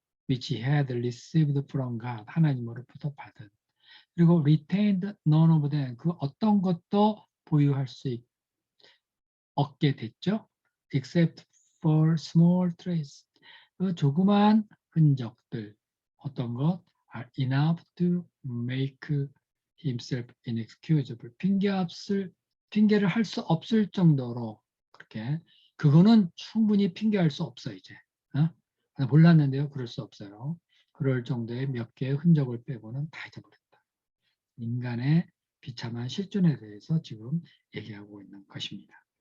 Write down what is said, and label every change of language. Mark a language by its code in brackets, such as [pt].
[en] which he had received from God. [ko] 하나님으로부터 받은. 그리고 [en] retained none of them. [ko] 그 어떤 것도 보유할 수 없게 됐죠. [en] except for small traces. [ko] 그 조그만 흔적들. 어떤 것? [en] are enough to make himself inexcusable. [ko] 핑계를 할 수 없을 정도로 그렇게 그거는 충분히 핑계할 수 없어 이제. 몰랐는데요. 그럴 수 없어요. 그럴 정도의 몇 개의 흔적을 빼고는 다 잊어버렸다. 인간의 비참한 실존에 대해서 지금 얘기하고 있는 것입니다.